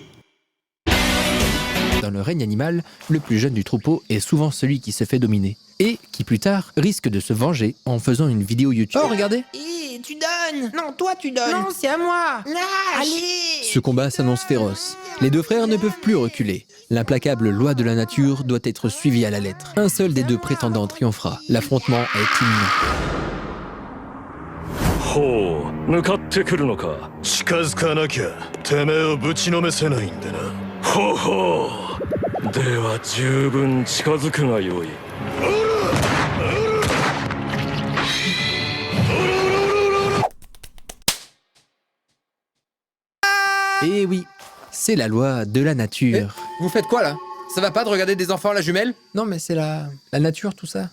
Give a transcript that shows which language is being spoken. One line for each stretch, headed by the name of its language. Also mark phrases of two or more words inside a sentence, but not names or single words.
French: Dans le règne animal, le plus jeune du troupeau est souvent celui qui se fait dominer et qui plus tard risque de se venger en faisant une vidéo YouTube. Oh regardez! Hé, tu donnes. Non, toi tu donnes. Non, c'est à moi. Lâche. Allez. Ce combat s'annonce féroce. Les deux frères ne peuvent plus reculer. L'implacable loi de la nature doit être suivie à la lettre. Un seul des deux prétendants triomphera. L'affrontement est imminent.
Japanese: ほう、向かってくるのか。近づかなきゃてめえをぶちのめせないんでな。ほうほう。では十分近づくがよい。
French: Et oui, c'est la loi de la nature. Vous faites quoi là? Ça va pas de regarder des enfants à la jumelle? Non mais c'est la nature tout ça.